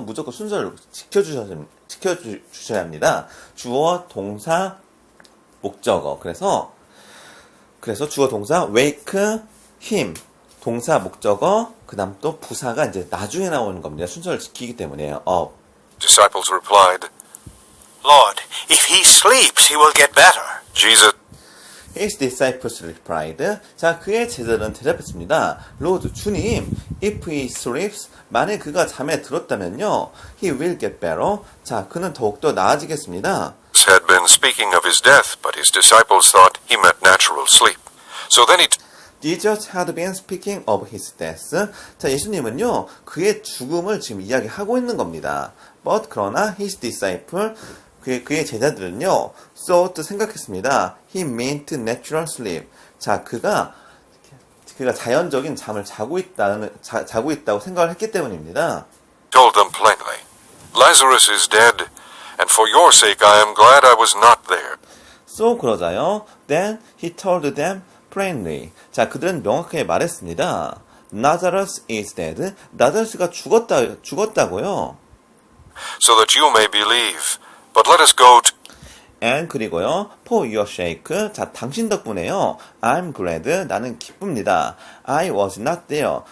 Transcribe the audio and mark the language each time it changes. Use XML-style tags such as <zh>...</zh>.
<ko>무조건 순서를 지켜주셔야 합니다. 주어, 동사, 목적어. 그래서 주어, 동사,</ko> <en>wake, him.</en> <ko>동사, 목적어. 그 다음 또 부사가 이제 나중에 나오는 겁니다. 순서를 지키기 때문에요.</ko> <en>up. disciples replied, Lord, if he sleeps, he will get better. Jesus His disciples replied.</en> <ko>자, 그의 제자들은 대답했습니다.</ko> <en>Lord, 주님, if he sleeps,</en> <ko>만약 그가 잠에 들었다면요,</ko> <en>he will get better.</en> <ko>자, 그는 더욱더 나아지겠습니다.</ko> <en>had been speaking of his death, but his disciples thought he meant natural sleep. So then he Jesus had been speaking of his death.</en> <ko>자, 예수님은요, 그의 죽음을 지금 이야기하고 있는 겁니다.</ko> <en>But</en> <ko>그러나</ko> <en>his disciple,</en> <ko>그의 제자들은요,</ko> <en>thought</en> <ko>생각했습니다.</ko> <en>He meant natural sleep.</en> <ko>자, 그가 자연적인 잠을 자고 있다고 생각을 했기 때문입니다.</ko> <en>told them plainly, Lazarus is dead, and for your sake I am glad I was not there. So</en> <ko>그러자요.</ko> <en>Then he told them plainly.</en> <ko>자, 그들은 명확하게 말했습니다.</ko> <en>Lazarus is dead.</en> <ko>나자르스가 죽었다고요.</ko> <en>So that you may believe. But let us go to... And</en> <ko>그리고요.</ko> <en>For your sake.</en> <ko>자, 당신 덕분에요.</ko> <en>I'm glad.</en> <ko>나는 기쁩니다.</ko> <en>I was not there.</en>